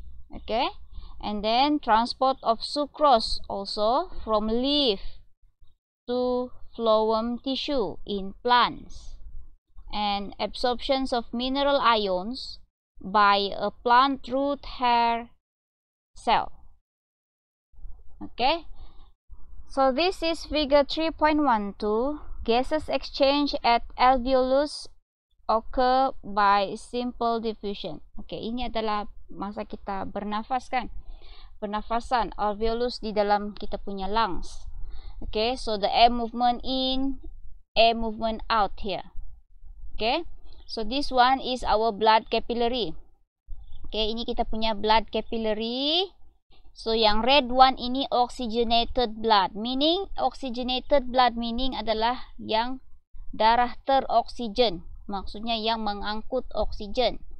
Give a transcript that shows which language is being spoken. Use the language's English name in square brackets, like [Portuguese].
[English] Okay, and then transport of sucrose also from leaf to phloem tissue in plants, and absorptions of mineral ions by a plant root hair cell. Okay, so this is figure 3.12. Gases exchange at alveolus occur by simple diffusion. [Malay] Okay, ini adalah masa kita bernafas kan, pernafasan alveolus di dalam kita punya lungs. [English] Okay, so the air movement in, air movement out here. Okay, so this one is our blood capillary. [Malay] Okay, ini kita punya blood capillary. So yang [English] red one [Malay] ini [English] oxygenated blood, meaning oxygenated blood meaning [Malay] adalah yang darah teroksigen, maksudnya yang mengangkut oksigen.